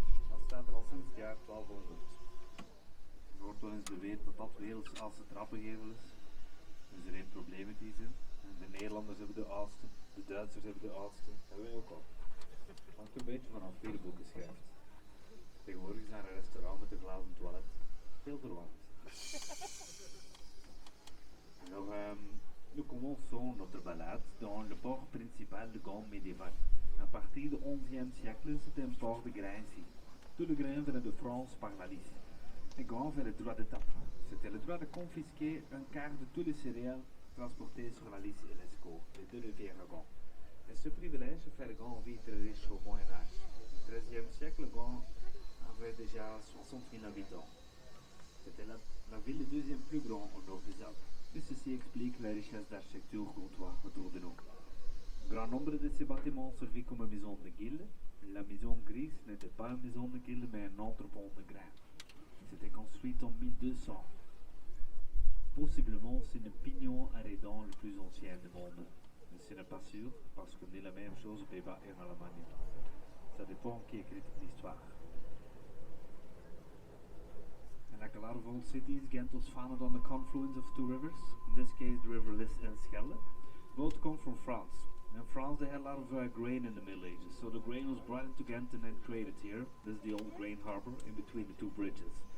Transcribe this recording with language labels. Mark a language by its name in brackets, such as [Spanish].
[Dutch] Dat staat er al sinds het jaar 1200. Er wordt wel eens beweerd dat dat Wales als het trappengevel is. Dus er geen probleem in die zin. En de Nederlanders hebben de oudste, de Duitsers hebben de oudste, dat hebben wij ook al. Hangt een beetje vanaf wie de boeken schrijft. Tegenwoordig is er een restaurant met een glazen toilet. Veel verwarrend. [French] Alors, nous commençons notre balade dans le port principal de Gand médiéval. À partir du XIe siècle, c'était un port de grain ici. Tout le grain venait de France par la Lys. Et Gand avait le droit d'étape. C'était le droit de confisquer un quart de tous les céréales transportés sur la Lys et l'Escaut, les deux rivières à Gand. Et ce privilège fait Gand vite riche au Moyen-Âge. Au XIIIe siècle, Gand avait déjà 60 000 habitants. C'était la ville deuxième plus grande au nord des Alpes. Et ceci explique la richesse d'architecture comtoise autour de nous. Un grand nombre de ces bâtiments servaient comme maison de guilde. La maison grise n'était pas une maison de guilde, mais un entrepôt de grains. C'était construit en 1200. Possiblement, c'est le pignon arrêtant le plus ancien du monde. Mais ce n'est pas sûr, parce qu'on dit la même chose aux Pays-Bas et en Allemagne. Ça dépend qui écrit l'histoire. [English] And like a lot of old cities, Ghent was founded on the confluence of two rivers, in this case the river Lys and Schelde. Both come from France. In France they had a lot of grain in the Middle Ages, so the grain was brought into Ghent and then traded here. This is the old grain harbour in between the two bridges.